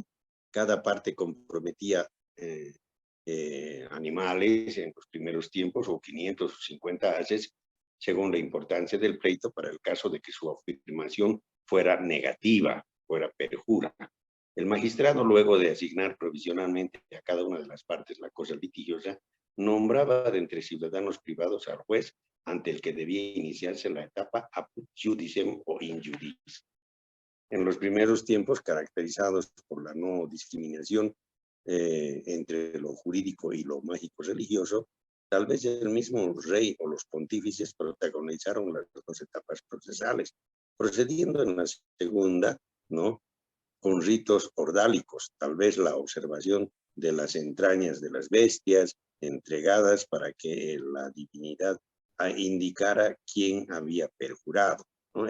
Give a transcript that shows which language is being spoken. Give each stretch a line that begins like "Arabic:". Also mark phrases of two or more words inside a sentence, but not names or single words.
Spanish: Cada parte comprometía animales en los primeros tiempos, o 500 o 50 haces, según la importancia del pleito, para el caso de que su afirmación fuera negativa, fuera perjura. El magistrado, luego de asignar provisionalmente a cada una de las partes la cosa litigiosa, nombraba de entre ciudadanos privados al juez ante el que debía iniciarse la etapa
Latin: apud judicem
Spanish: o
Latin: in judice.
Spanish: En los primeros tiempos, caracterizados por la no discriminación entre lo jurídico y lo mágico-religioso, tal vez el mismo rey o los pontífices protagonizaron las dos etapas procesales, procediendo en la segunda, ¿no?, con ritos ordálicos, tal vez la observación de las entrañas de las bestias entregadas para que la divinidad indicara quién había perjurado, ¿no?